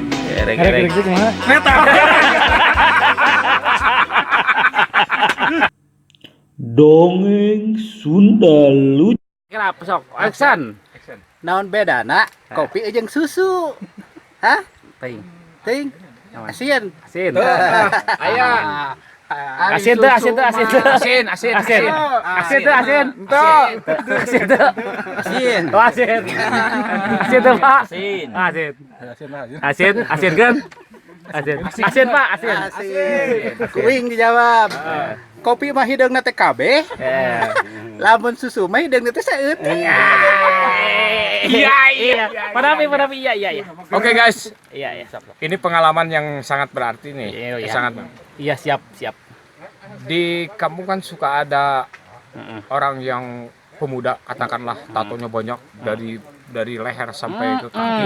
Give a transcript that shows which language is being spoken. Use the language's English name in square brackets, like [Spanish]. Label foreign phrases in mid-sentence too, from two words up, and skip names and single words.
[Sundanese] Erek kumaha? Neta. Dongeng Sunda lucu. Kenapa sok? Action. Naon bedana kopi jeung susu? Hah? Ting. Ting. Asin. Asin. Aya. Asin tuh, asin tuh, asin tuh. Asin. Asin tuh, asin. Tuh. Asin tuh. Asin. Oh, asin. Asin tuh, Pak. Asin. Asin. Asin kan? Asin. Asin, Pak, asin. Asin. Kuing dijawab. Kopi mah hideungna teh kabeh. Lamun susu mah hideungna teh saeutik. Iya. Padapi, iya. [English] Oke guys, [Indonesian] Iya. ini pengalaman yang sangat berarti nih. Iya. Sangat. Iya, siap. Di kampung kan suka ada orang yang pemuda, katakanlah tatonya banyak dari leher sampai ke kaki.